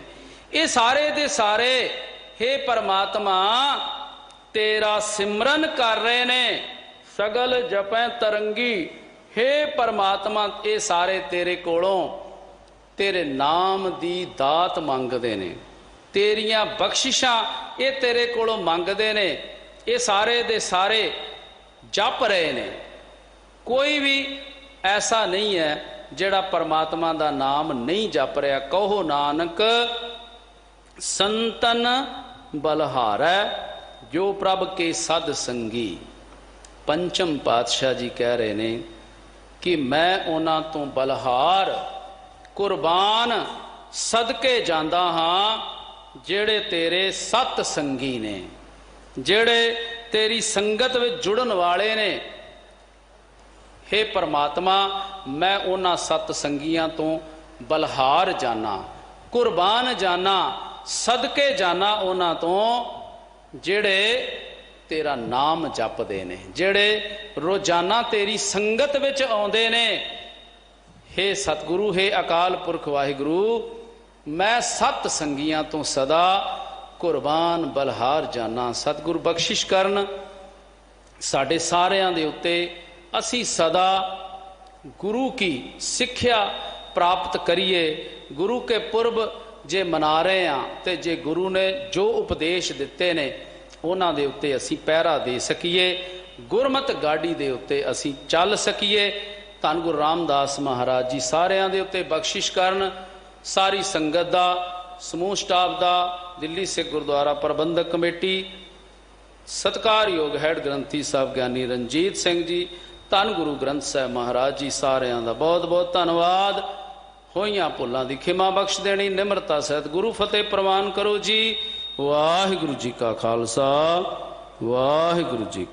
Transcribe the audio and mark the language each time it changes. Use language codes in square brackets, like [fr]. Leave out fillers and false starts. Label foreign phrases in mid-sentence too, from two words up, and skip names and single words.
[pa] ਇਹ ਸਾਰੇ ਦੇ ਸਾਰੇ ਹੇ ਪਰਮਾਤਮਾ ਤੇਰਾ ਸਿਮਰਨ ਕਰ ਰਹੇ ਨੇ, ਸਗਲ ਜਪੈ ਤਰੰਗੀ। ਹੇ ਪਰਮਾਤਮਾ ਇਹ ਸਾਰੇ ਤੇਰੇ ਕੋਲੋਂ ਤੇਰੇ ਨਾਮ ਦੀ ਦਾਤ ਮੰਗਦੇ ਨੇ, ਤੇਰੀਆਂ ਬਖ਼ਸ਼ਿਸ਼ਾਂ ਇਹ ਤੇਰੇ ਕੋਲੋਂ ਮੰਗਦੇ ਨੇ, ਇਹ ਸਾਰੇ ਦੇ ਸਾਰੇ ਜਪ ਰਹੇ ਨੇ। ਕੋਈ ਭੀ ਐਸਾ ਨਹੀਂ ਹੈ ਜਿਹੜਾ ਪਰਮਾਤਮਾ ਦਾ ਨਾਮ ਨਹੀਂ ਜਪ ਰਿਹਾ। ਕਹੋ ਨਾਨਕ ਸੰਤਨ ਬਲਿਹਾਰੈ, ਜੋ ਪ੍ਰਭ ਕੇ ਸਦ ਸੰਗੀ। ਪੰਚਮ ਪਾਤਸ਼ਾਹ ਜੀ ਕਹਿ ਰਹੇ ਨੇ ਕਿ ਮੈਂ ਉਨ੍ਹਾਂ ਤੋਂ ਬਲਿਹਾਰ ਕੁਰਬਾਨ ਸਦਕੇ ਜਾਂਦਾ ਹਾਂ ਜਿਹੜੇ ਤੇਰੇ ਸਤ ਸੰਗੀ ਨੇ, ਜਿਹੜੇ ਤੇਰੀ ਸੰਗਤ ਵਿਚ ਜੁੜਨ ਵਾਲੇ ਨੇ। ਹੇ ਪਰਮਾਤਮਾ, ਮੈਂ ਉਨ੍ਹਾਂ ਸਤ ਸੰਗੀਆਂ ਤੋਂ ਬਲਿਹਾਰ ਜਾਨਾ, ਕੁਰਬਾਨ ਜਾਨਾ, ਸਦਕੇ ਜਾਨਾ ਉਨ੍ਹਾਂ ਤੋਂ ਜਿਹੜੇ ਤੇਰਾ ਨਾਮ ਜਪਦੇ ਨੇ, ਜਿਹੜੇ ਰੋਜ਼ਾਨਾ ਤੇਰੀ ਸੰਗਤ ਵਿਚ ਆਉਂਦੇ ਨੇ। ਹੇ ਸਤਿਗੁਰੂ, ਹੇ ਅਕਾਲ ਪੁਰਖ ਵਾਹਿਗੁਰੂ, ਮੈਂ ਸਤ ਸੰਗੀਆਂ ਤੋਂ ਸਦਾ ਕੁਰਬਾਨ ਬਲਿਹਾਰ ਜਾਨਾ। ਸਤਿਗੁਰੂ ਬਖ਼ਸ਼ਿਸ਼ ਕਰਨ ਸਾਡੇ ਸਾਰਿਆਂ ਦੇ ਉੱਤੇ, ਅਸੀਂ ਸਦਾ ਗੁਰੂ ਕੀ ਸਿੱਖਿਆ ਪ੍ਰਾਪਤ ਕਰੀਏ। ਗੁਰੂ ਕੇ ਪੁਰਬ ਜੇ ਮਨਾ ਰਹੇ ਹੈਂ ਤੋ ਜੇ ਗੁਰੂ ਨੇ ਜੋ ਉਪਦੇਸ਼ ਦਿੱਤੇ ਨੇ ਉਨ੍ਹਾਂ ਦੇ ਉੱਤੇ ਅਸੀਂ ਪਹਿਰਾ ਦੇ ਸਕੀਏ, ਗੁਰਮਤ ਗਾਡੀ ਦੇ ਉੱਤੇ ਅਸੀਂ ਚੱਲ ਸਕੀਏ। ਧੰਨ ਗੁਰੂ ਰਾਮਦਾਸ ਮਹਾਰਾਜ ਜੀ ਸਾਰਿਆਂ ਦੇ ਉੱਤੇ ਬਖ਼ਸ਼ਿਸ਼ ਕਰਨ। ਸਾਰੀ ਸੰਗਤ ਦਾ, ਸਮੂਹ ਸਟਾਫ਼ ਦਾ, ਦਿੱਲੀ ਸਿੱਖ ਗੁਰਦੁਆਰਾ ਪ੍ਰਬੰਧਕ ਕਮੇਟੀ, ਸਤਿਕਾਰਯੋਗ ਹੈੱਡ ਗ੍ਰੰਥੀ ਸਾਹਿਬ ਗਿਆਨੀ ਰਣਜੀਤ ਸਿੰਘ ਜੀ, ਧੰਨ ਗੁਰੂ ਗ੍ਰੰਥ ਸਾਹਿਬ ਮਹਾਰਾਜ ਜੀ, ਸਾਰਿਆਂ ਦਾ ਬਹੁਤ ਬਹੁਤ ਧੰਨਵਾਦ। ਹੋਈਆਂ ਭੁੱਲਾਂ ਦੀ ਖਿਮਾ ਬਖ਼ਸ਼ ਦੇਣੀ। ਨਿਮਰਤਾ ਸਹਿਤ ਗੁਰੂ ਫ਼ਤਿਹ ਪ੍ਰਵਾਨ ਕਰੋ ਜੀ। ਵਾਹਿਗੁਰੂ ਜੀ ਕਾ ਖ਼ਾਲਸਾ, ਵਾਹਿਗੁਰੂ ਜੀ।